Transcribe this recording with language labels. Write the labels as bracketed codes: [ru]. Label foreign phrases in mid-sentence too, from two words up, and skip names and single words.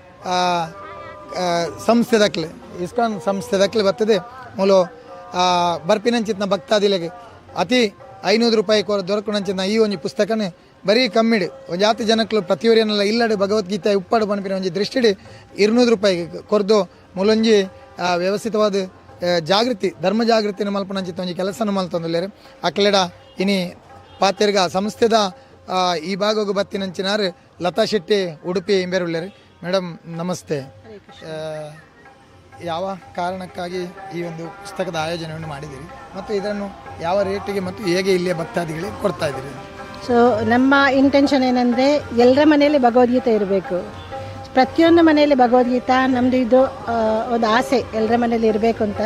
[tcy] ಸಂಸ್ಥೆ ಬರ್ತದೆ ಮೂಲು ಬರ್ಪಿನಂಚಿತ್ನ ಭಕ್ತಾದಿಲೆಗೆ ಅತಿ 500 ರೂಪಾಯಿ ದೊರಕುನಂಚಿನ ಈ ಒಂಜಿ ಪುಸ್ತಕನ ಬರೀ ಕಮ್ಮಿಡು ಜಾತಿ ಜನಕ್ಕಲು ಪ್ರತಿಯೊರಿಯನ್ನೆಲ್ಲ ಇಲ್ಲಡೆ ಭಗವದ್ಗೀತೆ ಉಪ್ಪಾಡು ಪನ್ಪಿನ ಒಂಜಿ ದೃಷ್ಟಿಡಿ 200 ರೂಪಾಯಿಗೆ ಕೊರ್ದು ಮೂಲೊಂಜಿ ವ್ಯವಸ್ಥಿತವಾದ ಜಾಗೃತಿ ಧರ್ಮ ಜಾಗೃತಿನ ಮಲ್ಪನಂಚಿತ್ತ ಒಂಜಿ ಕೆಲಸನ ಮಲ್ತೊಂದುಲ್ಲೇರು ಅಕ್ಲೆಡ ಇನಿ ಪಾತೆರ್ಗ ಸಂಸ್ಥೆದ ಈ ಭಾಗಕ್ಕೆ ಬತ್ತಿನಂಚಿನಾರು ಲತಾ ಶೆಟ್ಟಿ ಉಡುಪಿ ಇಂಬೇರುಳ್ಳೇರು. [kn] ಮೇಡಮ್ ನಮಸ್ತೆ. ಯಾವ ಕಾರಣಕ್ಕಾಗಿ ಈ ಒಂದು ಪುಸ್ತಕದ ಆಯೋಜನೆಯನ್ನು ಮಾಡಿದ್ದೀರಿ ಮತ್ತು ಇದನ್ನು ಯಾವ ರೇಟಿಗೆ ಮತ್ತು ಹೇಗೆ ಇಲ್ಲಿಯ ಭಕ್ತಾದಿಗಳಿಗೆ ಕೊಡ್ತಾ ಇದ್ದೀರಿ? ಸೊ ನಮ್ಮ ಇಂಟೆನ್ಷನ್ ಏನಂದರೆ ಎಲ್ಲರ ಮನೆಯಲ್ಲಿ ಭಗವದ್ಗೀತೆ ಇರಬೇಕು, ಪ್ರತಿಯೊಂದು ಮನೆಯಲ್ಲಿ ಭಗವದ್ಗೀತಾ ನಮ್ಮದು ಇದು ಒಂದು ಆಸೆ ಎಲ್ಲರ ಮನೇಲಿ ಇರಬೇಕು ಅಂತ.